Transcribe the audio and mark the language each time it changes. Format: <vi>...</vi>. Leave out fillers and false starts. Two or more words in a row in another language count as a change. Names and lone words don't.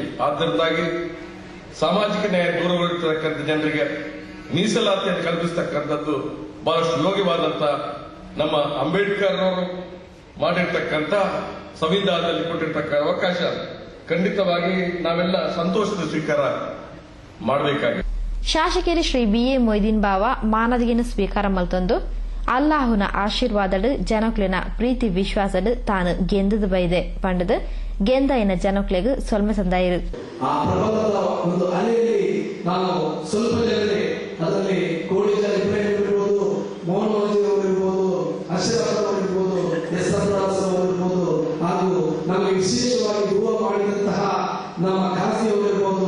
<kn>ಆದ್ದರಿಂದಾಗಿ ಸಾಮಾಜಿಕ ನ್ಯಾಯ ದೂರವಿರತಕ್ಕಂಥ ಜನರಿಗೆ ಮೀಸಲಾತಿಯನ್ನು ಕಲ್ಪಿಸತಕ್ಕಂಥದ್ದು ಬಹಳಷ್ಟು ಯೋಗ್ಯವಾದಂತ ನಮ್ಮ ಅಂಬೇಡ್ಕರ್ ಅವರು ಮಾಡಿರ್ತಕ್ಕಂಥ ಸಂವಿಧಾನದಲ್ಲಿ ಕೊಟ್ಟಿರ್ತಕ್ಕ ಅವಕಾಶ ಖಂಡಿತವಾಗಿ ನಾವೆಲ್ಲ ಸಂತೋಷದ ಸ್ವೀಕಾರ ಮಾಡಬೇಕಾಗಿದೆ.</kn> <tcy>ಶಾಸಕರು ಶ್ರೀ ಬಿಎ ಮೊಯ್ದೀನ್ ಬಾವಾ ಮಾನದಿಗೆನ ಸ್ವೀಕಾರ ಮಲ್ತೊಂದು ಅಲ್ಲಾಹುನ ಆಶೀರ್ವಾದಡು ಜನಕ್ಲಿನ ಪ್ರೀತಿ ವಿಶ್ವಾಸಡು ತಾನು ಗೆಂದದ ಬೈದೆ ಪಂಡದು ಗೆಂದಾಯಿನ ಜನಕ್ಲೆಗೂ ಸೊಲ್ಮೆ ಸಂದಾಯಿರು.</tcy> <kn>ಆ ಪ್ರಬಲದ ಒಂದು ಅಲೆಯಲ್ಲಿ ನಾವು ಸ್ವಲ್ಪ ಜನರೇ ಅದರಲ್ಲಿ ಕೋಳಿ ಇರ್ಬೋದು, ಮೋಹನ್ ಅವರಿರ್ಬೋದು, ಅಶ್ರಫ್ ಅವರಿರ್ಬೋದು, ಎಸ್ ಅವರಿರ್ಬೋದು, ಹಾಗೂ ನಮಗೆ ವಿಶೇಷವಾಗಿ ದುವಾ ಮಾಡಿದಂತಹ ನಮ್ಮ ಖಾಸಿಯವರಿರ್ಬೋದು,</kn>